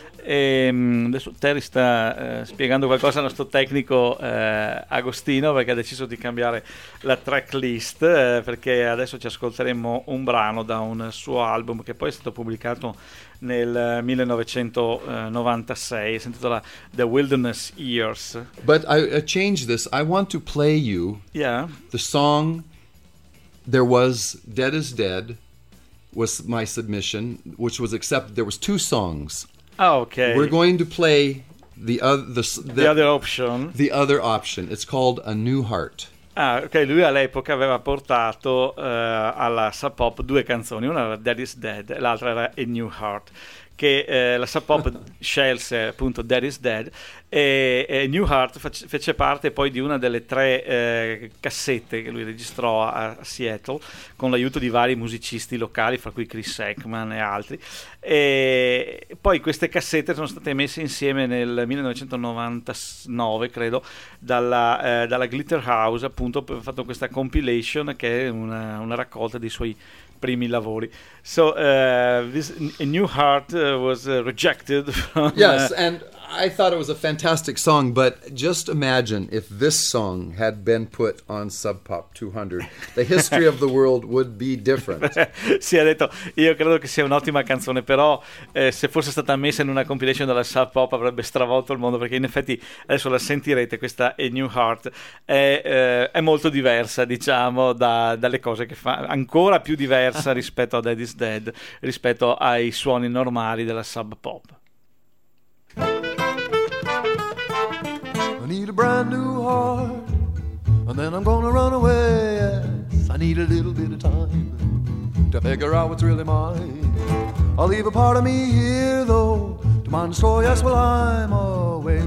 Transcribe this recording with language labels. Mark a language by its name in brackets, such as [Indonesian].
[Italian] E adesso Terry sta spiegando qualcosa al nostro tecnico Agostino, perché ha deciso di cambiare la tracklist, perché adesso ci ascolteremo un brano da un suo album che poi è stato pubblicato nel 1996, si intitola The Wilderness Years. [English] But I change this. I want to play you yeah. the song There Was Dead Is Dead was my submission, which was accepted. There was two songs. Oh, okay. We're going to play the other option. The other option. It's called A New Heart. Ah, ok. [Italian] Lui all'epoca aveva portato alla Sub Pop due canzoni. Una era Dead Is Dead e l'altra era A New Heart. Che la Sub Pop scelse appunto Dead Is Dead. E New Heart fece parte poi di una delle tre cassette che lui registrò a Seattle con l'aiuto di vari musicisti locali, fra cui Chris Ekman e altri. E poi queste cassette sono state messe insieme nel 1999, credo, dalla Glitter House, appunto, per fatto questa compilation che è una raccolta dei suoi primi lavori. [English] So this A New Heart was rejected from, yes, and I thought it was a fantastic song, but just imagine if this song had been put on Sub Pop 200. The history of the world would be different. [Italian] Sì, ha detto, io credo che sia un'ottima canzone, però se fosse stata messa in una compilation della Sub Pop avrebbe stravolto il mondo, perché in effetti adesso la sentirete, questa A New Heart è molto diversa, diciamo, dalle cose che fa, ancora più diversa rispetto a Dead Is Dead, rispetto ai suoni normali della Sub Pop. [English] new heart, and then I'm gonna run away. Yes, I need a little bit of time to figure out what's really mine. I'll leave a part of me here, though, to mind the store. Yes, well, I'm away.